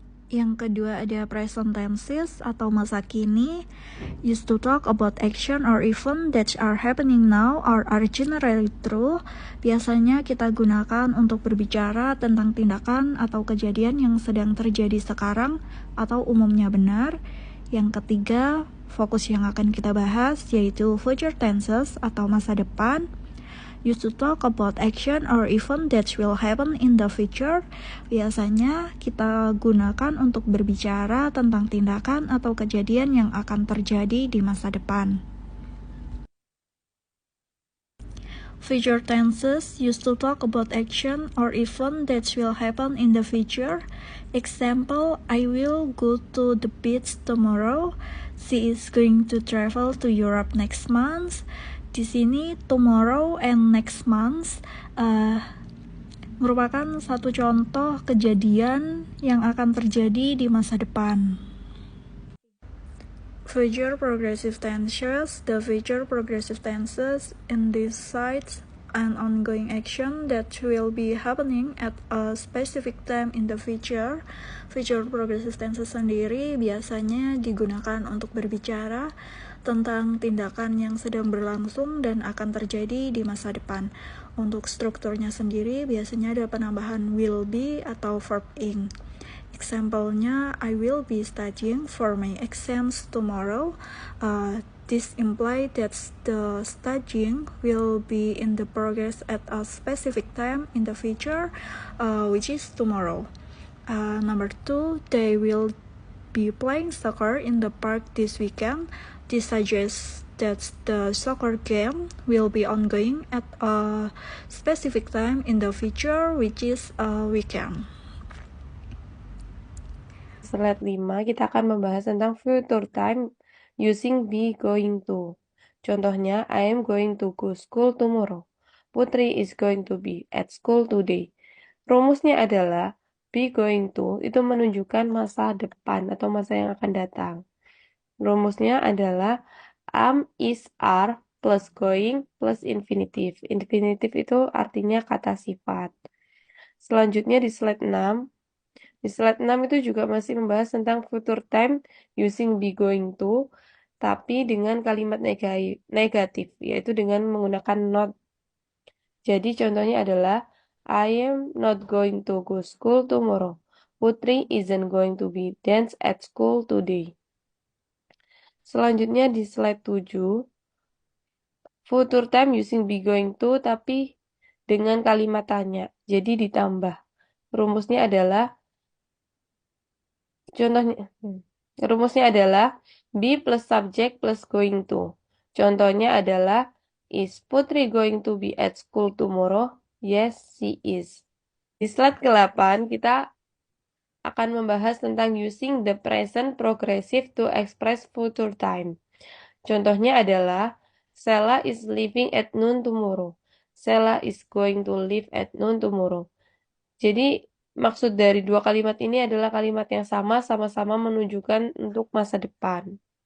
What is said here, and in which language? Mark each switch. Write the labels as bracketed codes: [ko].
[id] Yang kedua ada [en] present tenses [id] atau masa kini, [en] used to talk about action or event that are happening now or are generally true. [id] Biasanya kita gunakan untuk berbicara tentang tindakan atau kejadian yang sedang terjadi sekarang atau umumnya benar. Yang ketiga, fokus yang akan kita bahas yaitu future tenses atau masa depan. [en] Used to talk about action or event that will happen in the future. [id] Biasanya kita gunakan untuk berbicara tentang tindakan atau kejadian yang akan terjadi di masa depan. [en] Future tenses used to talk about action or event that will happen in the future. Example, I will go to the beach tomorrow. She is going to travel to Europe next month. [id] Di sini [en] tomorrow and next month [id] merupakan satu contoh kejadian yang akan terjadi di masa depan. [en] Future progressive tenses. The future progressive tenses indicate an ongoing action that will be happening at a specific time in the future. [id] Future progressive tenses sendiri biasanya digunakan untuk berbicara tentang tindakan yang sedang berlangsung dan akan terjadi di masa depan. Untuk strukturnya sendiri biasanya ada penambahan [en] will be [id] atau [en] verb ing. Example-nya, I will be studying for my exams tomorrow. This implies that the studying will be in the progress at a specific time in the future, which is tomorrow. Number 2, they will be playing soccer in the park this weekend. This suggests that the soccer game will be ongoing at a specific time in the future, which is a weekend. Slide 5, [id] kita akan membahas tentang [en] future time using be going to. [id] Contohnya, [en] I am going to go school tomorrow. Putri is going to be at school today. [id] Rumusnya adalah be going to itu menunjukkan masa depan atau masa yang akan datang. Rumusnya adalah am, is, are, plus going, plus infinitive. Infinitive itu artinya kata sifat. Selanjutnya di slide 6. Di slide 6 itu juga masih membahas tentang future time using be going to, tapi dengan kalimat negatif, yaitu dengan menggunakan not. Jadi contohnya adalah, [en] I am not going to go school tomorrow. Putri isn't going to be dance at school today. [id] Selanjutnya di slide 7, [en] future time using be going to, [id] tapi dengan kalimat tanya. Jadi ditambah. Rumusnya adalah rumusnya adalah be plus subject plus going to. Contohnya adalah [en] is Putri going to be at school tomorrow? Yes, she is. [id] Di slide ke-8 kita akan membahas tentang [en] using the present progressive to express future time. Contohnya adalah Sela is leaving at noon tomorrow. Sela is going to leave at noon tomorrow. [id] Jadi maksud dari dua kalimat ini adalah kalimat yang sama-sama menunjukkan untuk masa depan.